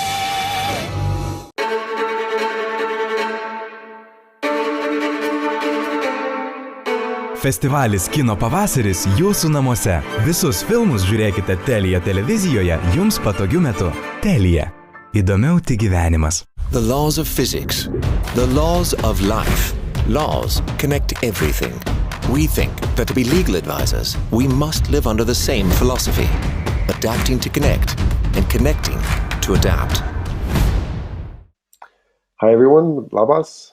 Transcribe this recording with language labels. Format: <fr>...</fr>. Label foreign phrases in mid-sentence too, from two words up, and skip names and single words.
<lt>Festivalis Kino pavasaris jūsų namuose. Visus filmus žiūrėkite Telia televizijoje jums patogiu metu. Telia. Įdomiau tik gyvenimas.</lt> <en>The laws of physics. The laws of life. Laws connect everything. We think that to be legal advisors, we must live under the same philosophy. Adapting to connect and connecting to adapt. Hi everyone, Labas.</en>